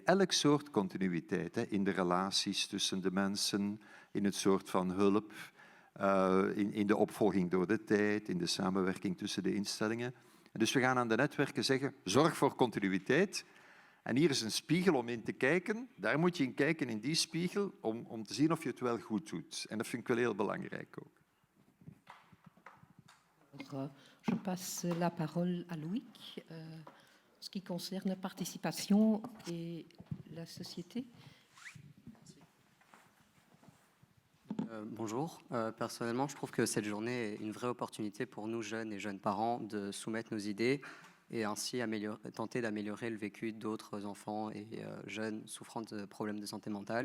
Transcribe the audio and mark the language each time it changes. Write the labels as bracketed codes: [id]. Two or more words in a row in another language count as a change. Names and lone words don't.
[nl] Elk soort continuïteit, hè, in de relaties tussen de mensen, in het soort van hulp, in de opvolging door de tijd, in de samenwerking tussen de instellingen. Dus we gaan aan de netwerken zeggen, zorg voor continuïteit. En hier is een spiegel om in te kijken. Daar moet je in kijken, in die spiegel, om te zien of je het wel goed doet. En dat vind ik wel heel belangrijk ook. [fr] Je passe la parole à Loïc. Ce qui concerne la participation et la société. Bonjour. Personnellement, je trouve que cette journée est une vraie opportunité pour nous, jeunes et jeunes parents, de soumettre nos idées et ainsi tenter d'améliorer le vécu d'autres enfants et jeunes souffrant de problèmes de santé mentale.